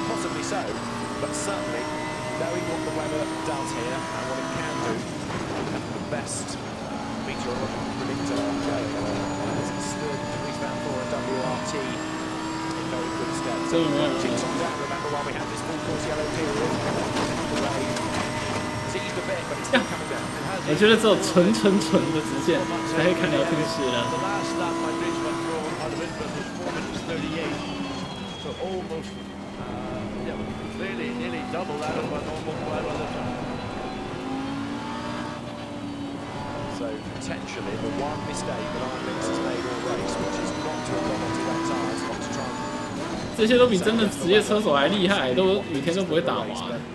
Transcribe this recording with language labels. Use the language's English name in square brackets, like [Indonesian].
[English] Possibly so, but certainly knowing what the weather does here and what it can do, the best meteorological predictor going has stood Dries Van Voor at WRT in very good stead. So teams on down, remember while we had this full course yellow period, the rain has eased a bit, but it's still coming down. [Chinese] 我觉得只有纯的直线才可以看聊天室了。 [English] The last lap by Dries Van Voor out of Innsbruck was 4 minutes 38, so almost, clearly nearly double that of a normal 5 other time. So potentially the one mistake that Iron Links has made all race, which is not to have gone onto wet tyres, not to try and [Chinese] 这些都比真的职业车手还厉害，都雨天都不会打滑。